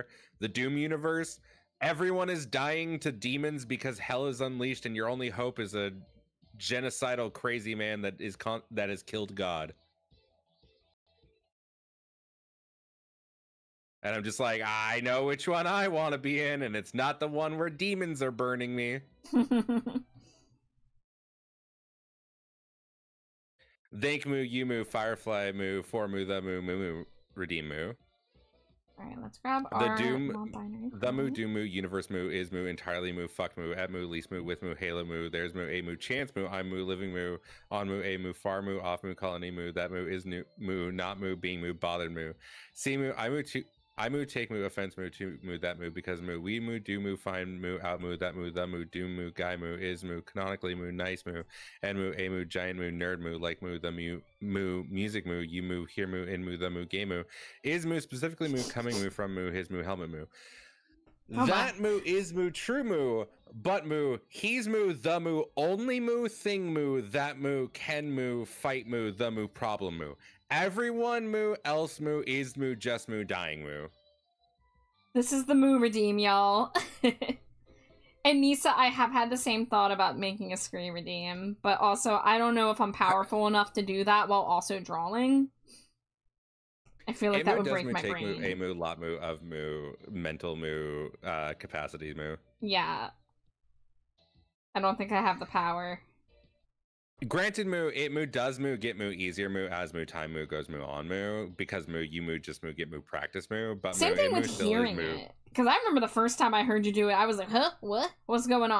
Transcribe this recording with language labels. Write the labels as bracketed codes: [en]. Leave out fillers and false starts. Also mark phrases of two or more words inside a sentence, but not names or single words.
[en] The Doom universe, everyone is dying to demons because hell is unleashed, and your only hope is a genocidal crazy man that has killed God. And I'm just like, I know which one I want to be in, and it's not the one where demons are burning me. Thank Moo, You Moo, Firefly Moo, For Moo, The Moo, Moo Moo, Redeem Moo. Alright, let's grab The our Doom, non-binary. The Moo, Doom Moo, Universe Moo, Is Moo, Entirely Moo, Fuck Moo, At Moo, Least Moo, With Moo, Halo Moo, There's Moo, A Moo, Chance Moo, I'm Moo, Living Moo, On Moo, A Moo, Far Moo, Off Moo, Colony Moo, That Moo, Is Moo, Not Moo, Being Moo, Bothered Moo, See Moo, I Moo, Take Moo, Offense Moo, To Moo, That Moo, Because Moo, We Moo, Do Moo, Find Moo, Out Moo, That Moo, The Moo, Doom Moo, Guy Moo, Is Moo, Canonically Moo, Nice Moo, N Moo, A Moo, Giant Moo, Nerd Moo, Like Moo, The Moo, Music Moo, You Moo, Hear Moo, In Moo, The Moo, Game Moo, Is Moo, Specifically Moo, Coming Moo, From Moo, His Moo, Helmet Moo. That Moo, Is Moo, True Moo, But Moo, He's Moo, The Moo, Only Moo, Thing Moo, That Moo, Can Moo, Fight Moo, The Moo, Problem Moo. Everyone Moo, Else Moo, Is Moo, Just Moo, Dying Moo. This is the Moo Redeem, y'all. And Nisa, I have had the same thought about making a screen redeem, but also I don't know if I'm powerful enough to do that while also drawing. I feel like that would break my brain. Moo, A Moo, Lot Moo, Of Moo, Mental Moo, Capacity Moo. Yeah. I don't think I have the power. Granted, Moo, It Moo, Does Moo, Get Moo, Easier Moo, As Moo, Time Moo, Goes Moo, On Moo, Because Moo, You Moo, Just Moo, Get Moo, Practice Moo, but Same Moo, thing It Moo with still hearing is Moo. it. Because I remember the first time I heard you do it, I was like, huh? What? What's going on?